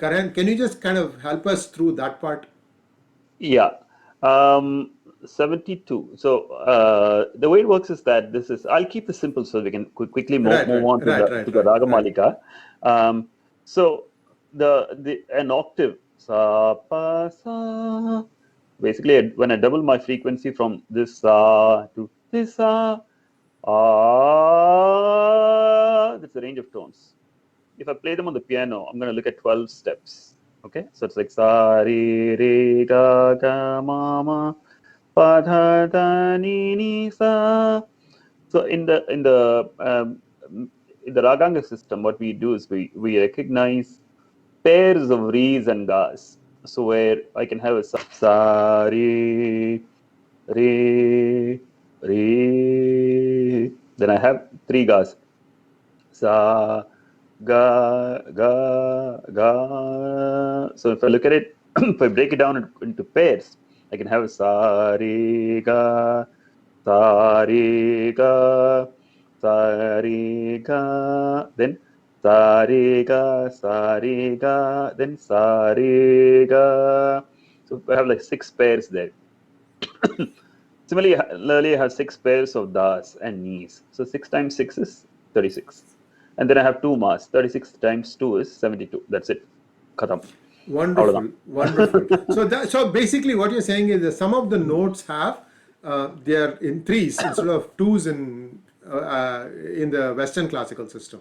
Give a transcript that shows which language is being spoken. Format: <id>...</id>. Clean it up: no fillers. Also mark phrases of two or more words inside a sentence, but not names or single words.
<en>Karan, can you just kind of help us through that part? Yeah. 72. So the way it works is that I'll keep this simple so we can quickly move on to the Ragamalika. So an octave, sa, pa, sa. Basically, when I double my frequency from this sa to this sa, that's the range of tones. If I play them on the piano, I'm going to look at 12 steps. Okay, so it's like sa, re, re, ga, ga, ma, ma, pa, dha, da, ni, ni, sa. So in the Raganga system, what we do is we recognize pairs of re's and ga's. So where I can have a sa, re, re, re. Then I have three ga's. Sa, ga, ga, ga. So if I look at it, if I break it down into pairs, I can have a sa, re, ga, sa, re, ga, sa, re, ga, then sa, re, ga, sa, re, ga, then sa, re, ga. So I have like 6 pairs there. Similarly, I have 6 pairs of das and knees. So 6 times 6 is 36. And then I have 2 mas. 36 times 2 is 72. That's it. Khatam. Wonderful. So basically what you're saying is that some of the notes have, they are in threes instead of twos in the Western classical system.</en>